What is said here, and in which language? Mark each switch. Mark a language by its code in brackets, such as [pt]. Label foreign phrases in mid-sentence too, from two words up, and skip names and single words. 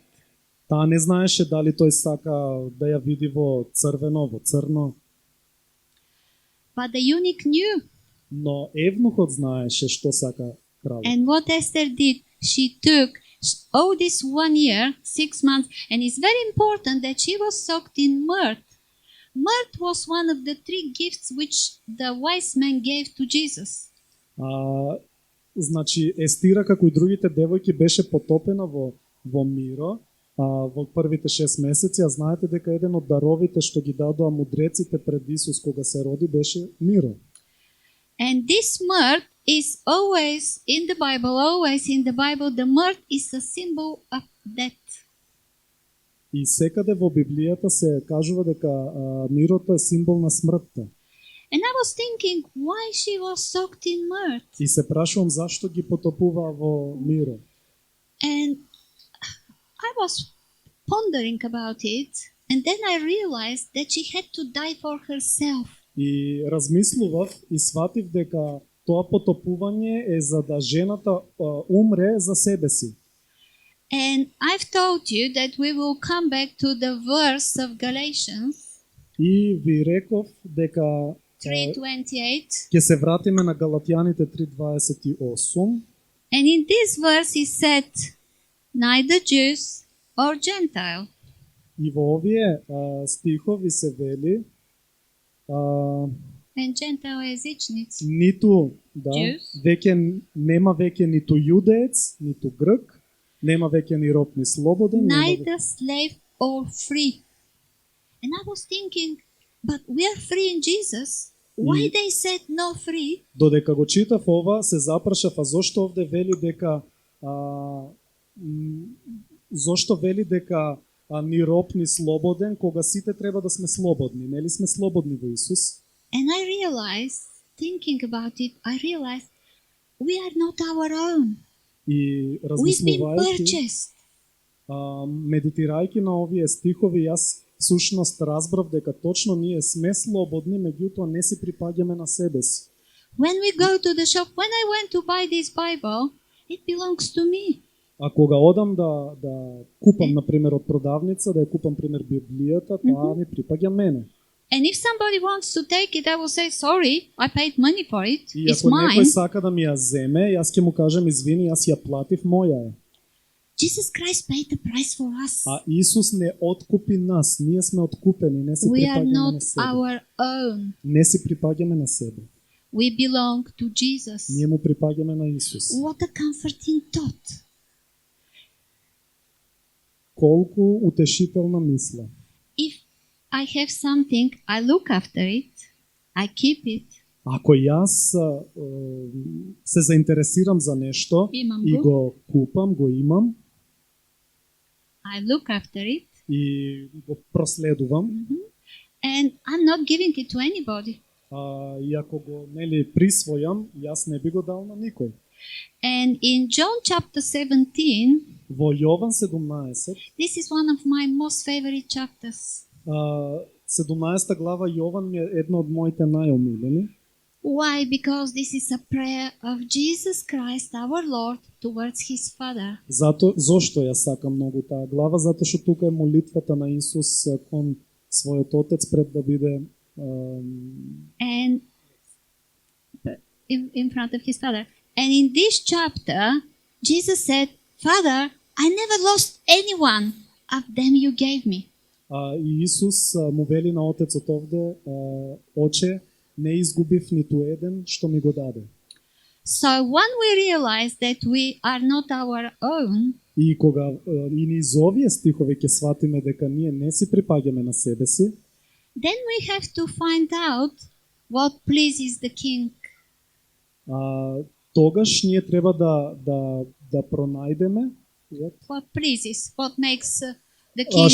[mk] Таа не знаеше дали тој сака да ја види во црвено, во црно, [en] But the eunuch knew. [mk] но евнухот знаеше што сака кралот. [en] And what Esther did, she took all this 1 year, 6 months, and it's very important that she was soaked in myrrh. Myrrh was one of the 3 gifts which the wise men gave to Jesus. [mk] Значи Естира како и другите девојки беше потопена во миро во првите 6 месеци, а знаете дека еден од даровите што ги дадоа мудреците пред Исус кога се роди беше миро. [en] And this myrrh is always in the Bible, the myrrh is a symbol of death. [mk] И секаде во Библијата се кажува дека мирото е символ на смртта. [en] And I was thinking why she was soaked in myrrh. [mk] И се прашувам зашто ги потопуваа во миро. [en] And I was pondering about it, and then I realized that she had to die for herself. [mk] И размислував и сватив дека тоа потопување е за да жената умре за себе си. [en] And I've told you that we will come back to the verse of Galatians [mk] И ви реков дека 3:28. ќе се вратиме на Галатјаните 3:28. [en] And in this verse he said, neither Jews or Gentile. [mk] И во овие стихови се вели [en] And Gentile [mk] е езичници. ниту [en] Jews. [mk] веќе нема веќе ниту јудеец, ниту грк, нема веќе ни роб ни слободен, нема [en] Neither slave or free. And I was thinking, but we are free in Jesus. Why [mk] И- [en] they said no free? [mk] Додека го читав ова, се запрашав, а зошто овде вели дека зошто вели дека ни роб ни слободен, кога сите треба да сме слободни, нели сме слободни во Исус? [en] And I realized, thinking about it, I realized we are not our own. [mk] И [en] We've been [mk] размислувајќи, [en] purchased. [mk] медитирајќи на овие стихови, јас всушност разбрав дека точно ние сме слободни, меѓутоа не си припаѓаме на себе си. [en] When we go to the shop, when I went to buy this Bible, it belongs to me. [mk] А кога одам да купам, например, од продавница, да ја купам, пример, Библијата, таа ми припаѓа мене. [en] And if somebody wants to take it, I will say, sorry, I paid money for it. [mk] И [en] It's [mk] ако некој [en] mine. [mk] сака да ми ја земе, јас ќе му кажам, извини, јас ја платив, моја е. [en] Jesus Christ paid the price for us. [mk] А Исус не откупи нас, ние сме откупени, не се [en] We are [mk] припаѓаме [en] not [mk] на себе. [en] our own. [mk] Не се припаѓаме на себе. [en] We belong to Jesus. [mk] Ние му припаѓаме на Исус. [en] What a comforting thought. [mk] Колку утешителна мисла. [en] If I have something, I look after it, I keep it, [mk] Ако јас се заинтересирам за нешто Имам и го. го купам, го имам [en] I look after it, [mk] и го проследувам, [en] and I'm not giving it to anybody. [mk] и ако го присвојам, јас не би го дал на никој. [en] And in John chapter 17, [mk] Во Јован 17, [en] this is one of my most favorite chapters. [mk] 17 глава Јован ми е една од моите најомилени. [en] Why? Because this is a prayer of Jesus Christ, our Lord, towards his Father. [mk] Зошто ја сакам многу таа глава? Затоа што тука е молитвата на Исус кон својот Отец пред да биде [en] And in front of his Father. And in this chapter, Jesus said, Father, I never lost anyone of them you gave me. [mk] И Исус му вели на Отецот овде, Оче, не изгубив ниту еден што ми го даде. [en] So when we realize that we are not our own, [mk] И кога и низ овие стихови ќе сватиме дека ние не си припаѓаме на себе си, [en] then we have to find out what pleases the king. [mk] тогаш ние треба да пронајдеме [en] What pleases, what makes the king